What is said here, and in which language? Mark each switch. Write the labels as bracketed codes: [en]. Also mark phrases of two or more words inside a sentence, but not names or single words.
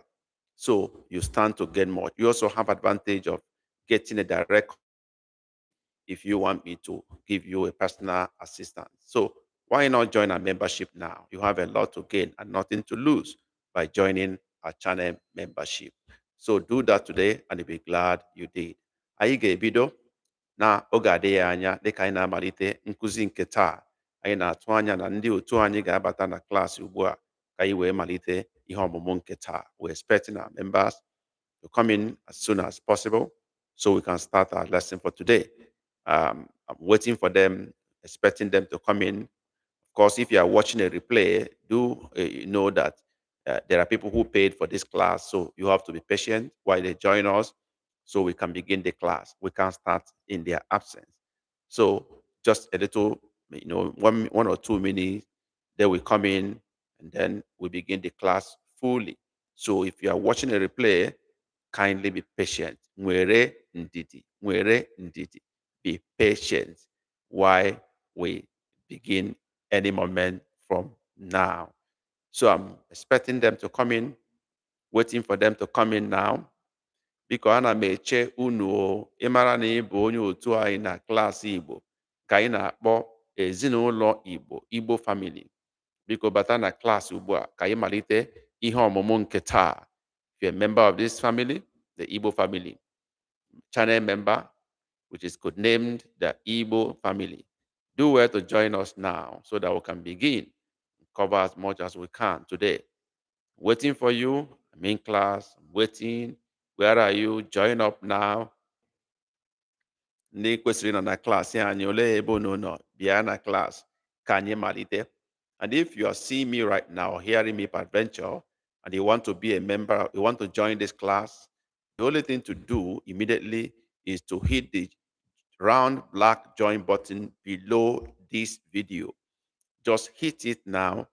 [en] So you stand to gain more. You also have advantage of getting a direct if you want me to give you a personal assistant. So why not join our membership now? You have a lot to gain and nothing to lose by joining our channel membership. So do that today and you'll be glad you did. [ig] Anyị ga-ebido na oge adịghị anya dịka anyị na-amalite nkụzi nke taa. Anyị na-atụ anya na ndị otu anyị ga-abata na klaasị ugbu a ka anyị wee malite ihe ọmụmụ nke taa. [en] We're expecting our members to come in as soon as possible so we can start our lesson for today. I'm waiting for them, expecting them to come in. Of course, if you are watching a replay, do know that there are people who paid for this class, so you have to be patient while they join us so we can begin the class. We can start in their absence. So just a little, 1 or 2 minutes, they will come in and then we begin the class fully. So if you are watching a replay, kindly be patient. [ig] Nwere ndidi. Nwere ndidi. [en] Be patient while we begin any moment from now. So I'm expecting them to come in, waiting for them to come in now. [ig] Biko ana m eche unu o, ịmara na ị bụ onye otu anyị na klaasị Igbo ka anyị na-akpọ ezinụlọ Igbo, [en] Igbo family. [ig] Biko bata na klaasị ugbu a ka anyị malite ihe ọmụmụ nke taa. [en] If you're a member of this family, the Igbo family, channel member, which is codenamed the Igbo family, do well to join us now so that we can begin cover as much as we can today. Waiting for you. I'm in class. I'm waiting. Where are you? Join up now. [ig] Ndị kwesịrị nọ na klaasị anyị olee ebe unu nọ bịa na klaasị ka anyị malite. [en] And if you are seeing me right now, hearing me per adventure, and you want to be a member, you want to join this class, the only thing to do immediately is to hit the round black join button below this video. Just hit it now.